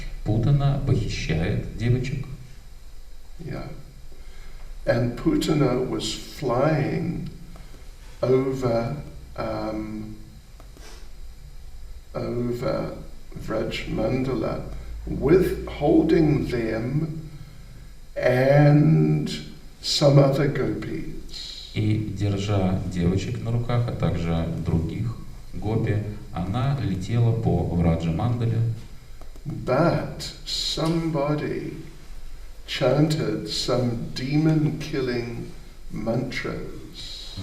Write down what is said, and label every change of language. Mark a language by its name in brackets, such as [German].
[Russian] Путана похищает девочек. [English] Yeah. And Putana was flying over Vraj Mandala, holding them and some other gopis. [Russian] И, держа девочек на руках, а также других гопи, она летела по Враджа-мандале. [English] But somebody chanted some demon-killing mantras.